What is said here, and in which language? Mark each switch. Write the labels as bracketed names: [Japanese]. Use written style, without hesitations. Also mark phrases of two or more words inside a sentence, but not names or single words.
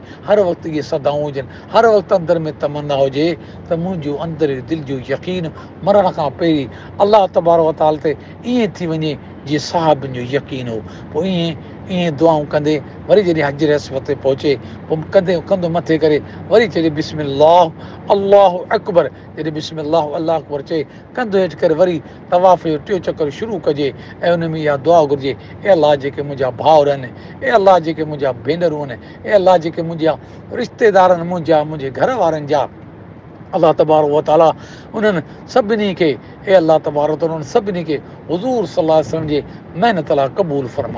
[Sindhi] हर वक़्तु इहे सदाऊं हुजनि, हर वक़्तु अंदरि में तमन्ना हुजे त मुंहिंजो अंदरि दिलि जो यकीन मरण खां पहिरीं अलाह [Arabic] تبارك تعالى [Sindhi] ते ईअं थी वञे जीअं साहिबनि जो यकीन हो। पोइ ईअं दुआऊं कंदे वरी जॾहिं हजर अस्वद ते पहुचे पोइ कंधो मथे करे वरी चए [Arabic] بسم الله الله أكبر, [Sindhi] जॾहिं बिस्मिल्लाह [Arabic] الله أكبر [Sindhi] चए कंधो हेठि करे वरी तवाफ़ जो टियों चकर शुरू कजे ऐं उन में इहा दुआ घुरिजे, ए अलाह जेके मुंहिंजा भाउर आहिनि, ए अलाह जेके मुंहिंजा भेनरूं आहिनि, ए अलाह जेके मुंहिंजा रिश्तेदार आहिनि, मुंहिंजे घर वारनि जा अलाह [Arabic] تبارك وتعالى [Sindhi] उन्हनि सभिनी खे, ए अलाह [Arabic] تبارك تعالى [Sindhi] उन्हनि सभिनी खे हुज़ूर [Arabic] صلى الله عليه وسلم [Sindhi] जे महिनत लाइ क़बूल फरमा।